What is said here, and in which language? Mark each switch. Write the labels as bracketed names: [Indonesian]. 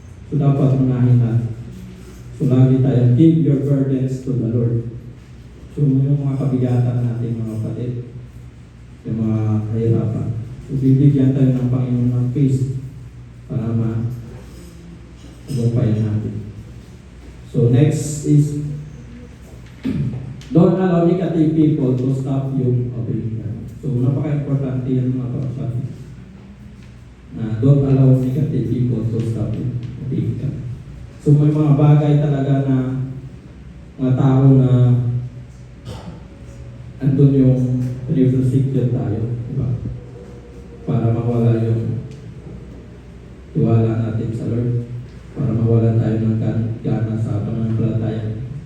[Filipino] So dapat unahin natin. So lagi tayo, [English] give your burdens to the Lord. [Filipino] So yung mga kabigatan natin mga kapatid, yung mga kahirapan. So bibigyan tayo ng Panginoon ng peace para ma-tagumpayan natin. [English] So next is, don't allow negative people to stop you obeying God. So [Filipino] napaka-importante yan mga kapatid. [English] Don't allow negative people to stop you obeying God. [Filipino] So may mga bagay talaga na mga tao na andun yung restricted tayo, diba? Para mawala yung tiwala natin sa Lord, para mawala tayo ng gana sa pananampalataya.